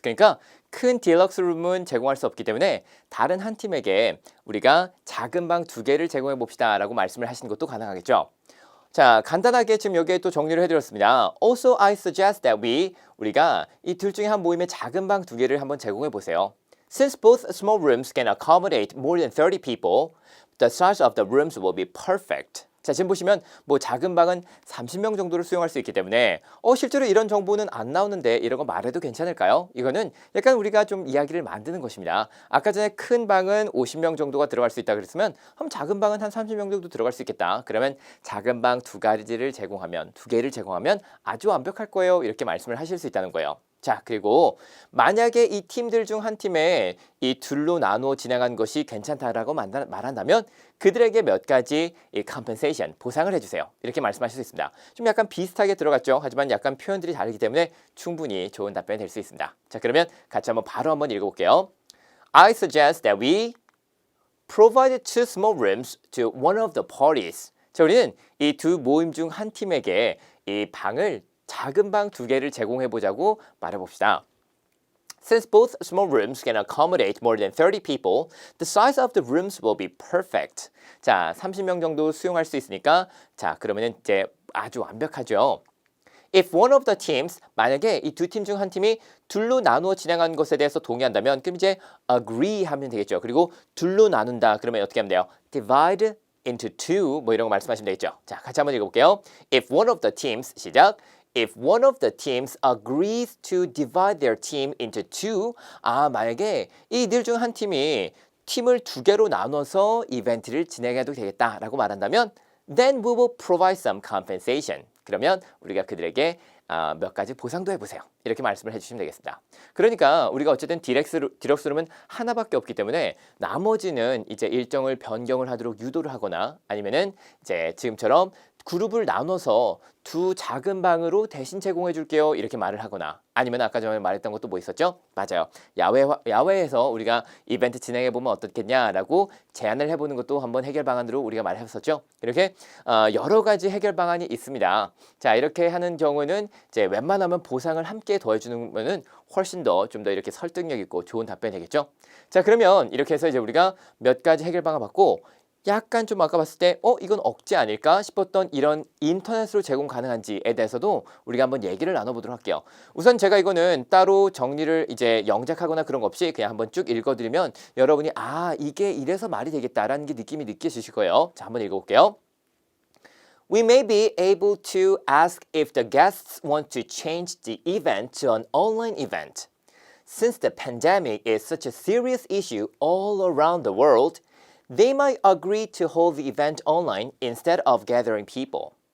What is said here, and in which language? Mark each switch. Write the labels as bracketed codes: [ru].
[ko] 그러니까 큰 딜럭스 룸은 제공할 수 없기 때문에 다른 한 팀에게 우리가 작은 방 두 개를 제공해 봅시다 라고 말씀을 하시는 것도 가능하겠죠. 자, 간단하게 지금 여기에 또 정리를 해드렸습니다. [en] Also, I suggest that [ko] 우리가 이 둘 중에 한 모임에 작은 방 두 개를 한번 제공해 보세요. [en] Since both small rooms can accommodate more than 30 people, the size of the rooms will be perfect. [ko] 자, 지금 보시면 뭐 작은 방은 30명 정도를 수용할 수 있기 때문에 실제로 이런 정보는 안 나오는데 이런 거 말해도 괜찮을까요? 이거는 약간 우리가 좀 이야기를 만드는 것입니다. 아까 전에 큰 방은 50명 정도가 들어갈 수 있다 그랬으면 그럼 작은 방은 한 30명 정도 들어갈 수 있겠다. 그러면 작은 방 두 개를 제공하면 아주 완벽할 거예요. 이렇게 말씀을 하실 수 있다는 거예요. 자, 그리고 만약에 이 팀들 중 한 팀에 이 둘로 나누어 진행한 것이 괜찮다라고 말한다면 그들에게 몇 가지 이 compensation, 보상을 해주세요. 이렇게 말씀하실 수 있습니다. 좀 약간 비슷하게 들어갔죠. 하지만 약간 표현들이 다르기 때문에 충분히 좋은 답변이 될 수 있습니다. 자, 그러면 같이 바로 한번 읽어볼게요. [en] I suggest that we provide two small rooms to one of the parties. [ko] 자, 우리는 이 두 모임 중 한 팀에게 이 방을 작은 방 두 개를 제공해 보자고 말해봅시다. [en] Since both small rooms can accommodate more than 30 people, the size of the rooms will be perfect. [ko] 자, 30명 정도 수용할 수 있으니까 자, 그러면은 이제 아주 완벽하죠. [en] If one of the teams, [ko] 만약에 이 두 팀 중 한 팀이 둘로 나누어 진행한 것에 대해서 동의한다면 그럼 이제 agree 하면 되겠죠. 그리고 둘로 나눈다 그러면 어떻게 하면 돼요? [en] divide into two [ko] 뭐 이런 거 말씀하시면 되겠죠. 자, 같이 한번 읽어볼게요. [en] If one of the teams, 시작. If one of the teams agrees to divide their team into two, [ko] 만약에 이들 중 한 팀이 팀을 두 개로 나눠서 이벤트를 진행해도 되겠다라고 말한다면 [en] then we will provide some compensation. [ko] 그러면 우리가 그들에게 몇 가지 보상도 해보세요. 이렇게 말씀을 해주시면 되겠습니다. 그러니까 우리가 어쨌든 디럭스룸은 하나밖에 없기 때문에 나머지는 이제 일정을 변경을 하도록 유도를 하거나 아니면은 이제 지금처럼 그룹을 나눠서 두 작은 방으로 대신 제공해 줄게요. 이렇게 말을 하거나 아니면 아까 전에 말했던 것도 뭐 있었죠? 맞아요. 야외에서 우리가 이벤트 진행해 보면 어떻겠냐라고 제안을 해보는 것도 한번 해결 방안으로 우리가 말했었죠. 이렇게 여러 가지 해결 방안이 있습니다. 자, 이렇게 하는 경우는 이제 웬만하면 보상을 함께 더해주는 거는 훨씬 더 좀 더 이렇게 설득력 있고 좋은 답변이 되겠죠. 자, 그러면 이렇게 해서 이제 우리가 몇 가지 해결 방안 받고 약간 좀 아까 봤을 때 이건 억지 아닐까 싶었던 이런 인터넷으로 제공 가능한지에 대해서도 우리가 한번 얘기를 나눠보도록 할게요. 우선 제가 이거는 따로 정리를 이제 영작하거나 그런 거 없이 그냥 한번 쭉 읽어드리면 여러분이 이게 이래서 말이 되겠다라는 게 느낌이 느껴지실 거예요. 자, 한번 읽어볼게요. [en] We may be able to ask if the guests want to change the event to an online event. Since the pandemic is such a serious issue all around the world, they might agree to hold the event online instead of gathering people.